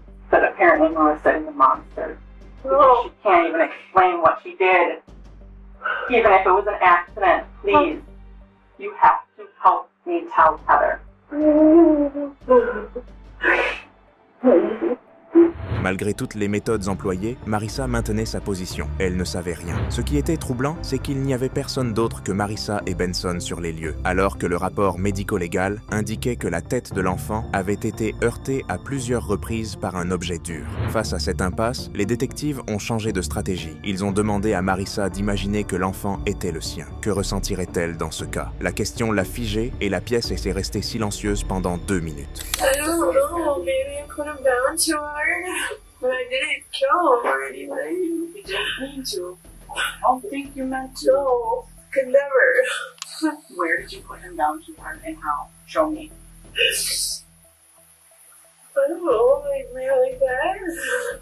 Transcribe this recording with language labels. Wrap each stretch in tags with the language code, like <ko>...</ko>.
<en>But apparently Melissa is a monster. No. She can't even explain what she did. Even if it was an accident, please, you have to help me tell Heather.</en> <fr>Malgré toutes les méthodes employées, Marissa maintenait sa position. Elle ne savait rien. Ce qui était troublant, c'est qu'il n'y avait personne d'autre que Marissa et Benson sur les lieux, alors que le rapport médico-légal indiquait que la tête de l'enfant avait été heurtée à plusieurs reprises par un objet dur. Face à cette impasse, les détectives ont changé de stratégie. Ils ont demandé à Marissa d'imaginer que l'enfant était le sien. Que ressentirait-elle dans ce cas? La question l'a figée et la pièce est restée silencieuse pendant 2 minutes.</fr> <en>I don't know. Maybe I put him down too hard. But I didn't kill him or anything. You didn't mean to. I don't think you meant to. No, could never. Where did you put him down too hard and how? Show me. I don't know, like really bad.</en>